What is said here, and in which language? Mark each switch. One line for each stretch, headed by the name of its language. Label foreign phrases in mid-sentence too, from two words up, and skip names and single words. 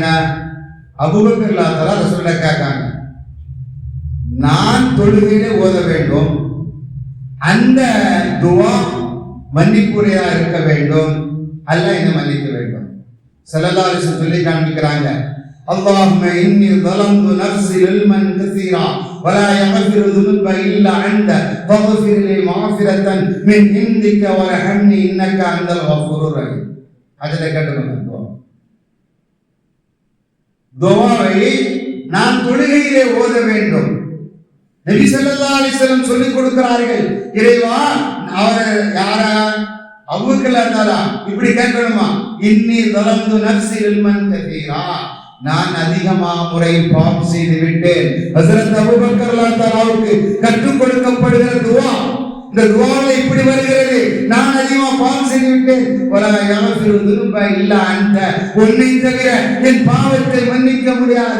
Tamil: அபூபக்கர்
Arabic: رضي الله تعالى
Tamil: ரசூலுல்லாஹ் கேட்டாங்க. நான் தொழுகையிலே ஓத வேண்டும், அந்த துஆ மன்னிப்புரையா இருக்க வேண்டும், அல்லாஹ் என்ன மன்னிக்க வேண்டும்.
Arabic: صلى الله عليه وسلم
Tamil: சொல்லி காண்பிக்கிறாங்க,
Arabic: اللهم إني ظلمت نفسي ظلما كثيرا ولا يغفر الذنوب الا انت فاغفر لي مغفرة من عندك وارحمني انك انت الغفور الرحيم.
Tamil: அதில கேட்டுக்கோங்க, துஆவை நான் தொழுகையிலே ஓத வேண்டும். நபி
Arabic: صلى الله عليه وسلم
Tamil: சொல்லிக் கொடுக்கிறார்கள். இறைவா, அவர் யாரா? அபூபக்கர்
Arabic: رضي الله تعالى
Tamil: இப்படி கேட்கணுமா,
Arabic: إني ظلمت نفسي ظلما كثيرا,
Tamil: நான் அதிகமாக முறை பாவம் செய்து விட்டேன். ஹஸரத் அபூபக்கர்
Arabic: رضي الله تعالى
Tamil: கற்றுக் கொடுக்கப்படுகிற துஆ, இந்த துஆவில் இப்படி வருகிறது, நான் அதிகமாக பாவம் செய்து விட்டேன்.
Arabic: ولا يغفر الذنوب إلا أنت,
Tamil: உன்னை தவிர என் பாவத்தை மன்னிக்க முடியாது.